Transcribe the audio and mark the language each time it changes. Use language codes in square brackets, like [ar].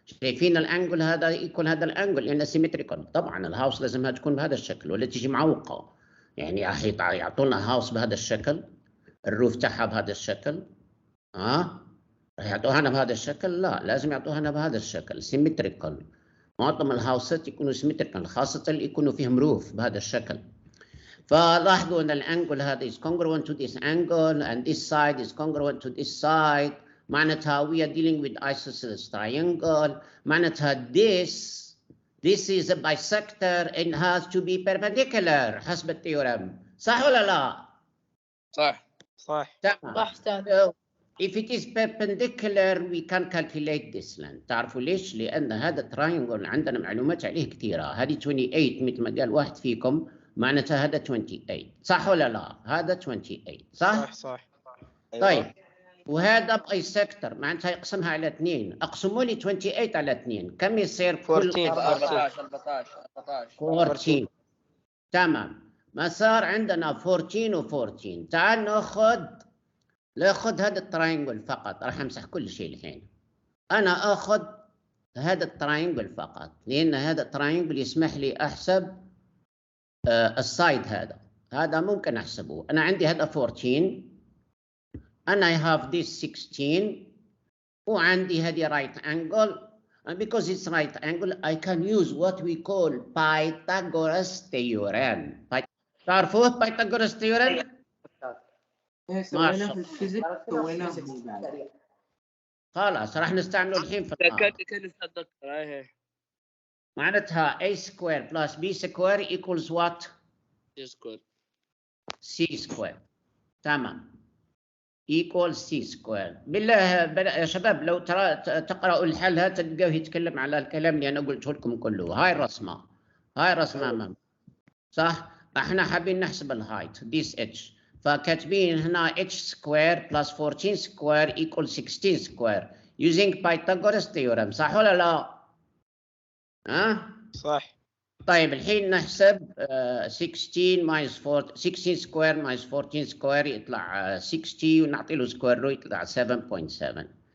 [ar] شايفين الانجل هذا يكون هذا الانجل لانه سيمتريكال. طبعا الهاوس لازمها تكون بهذا الشكل ولا تيجي معوقه. يعني يعطونا هاوس بهذا الشكل، الروف تاعها بهذا الشكل، راح يعطوها لنا بهذا الشكل؟ لا، لازم يعطوها لنا بهذا الشكل سيمتريكال. معظم الهاوسات يكونوا سيمتريكال، خاصه اللي يكونوا فيهم روف بهذا الشكل. فلاحظوا ان الانجل هذا [en] is congruent to this angle and this side is congruent to this side. [ar] معناتها [en] we are dealing with isosceles triangle. معناتها this is a bisector and has to be perpendicular [ar] حسب الثيورم. صح ولا لا؟ صح. تمام. صح أستاذ. [en] So, if it is perpendicular we can calculate this length. [ar] تعرفوا ليش؟ لأن هذا التراينجل عندنا معلومات عليه كثيرة. هذه 28 مثل ما قال واحد فيكم، معناتها هذا 28. صح ولا لا؟ هذا 28 صح؟ صح. طيب وهذا باي سيكتور معناتها يقسمها على 2. اقسموا لي 28 على 2 كم يصير؟ 14. تمام. مسار عندنا 14 و14. تعال ناخذ هذا التراينجل فقط. راح امسح كل شيء الحين. انا اخذ هذا التراينجل فقط لان هذا التراينجل يسمح لي احسب السايد هذا ممكن احسبه. انا عندي هذا 14 [en] and I have this 16 [ar] وعندي هذه [en] right angle, and because it's right angle I can use what we call Pythagoras theorem. [ar] تعرفوه Pythagoras theorem؟ سويناه في الفيزيك سويناه بعد. خلاص راح نستعمله الحين في معناتها [en] a square plus b square equals what؟ c square. [ar] تمام. [en] equals c square. [ar] بالله يا شباب لو تقرأوا الحل تلقاه يتكلم على الكلام اللي أنا قلته لكم كله. هاي الرسمة أمام صح؟ احنا حابين نحسب الهايت [en] this h، [ar] فكاتبين هنا [en] h square plus 14 square equals 16 square using Pythagoras theorem. [ar] صح ولا لا؟ صح. طيب الحين نحسب [en] 16 square minus 14 square [ar] يطلع 60 ونعطي له سكوير رو يطلع 7.7.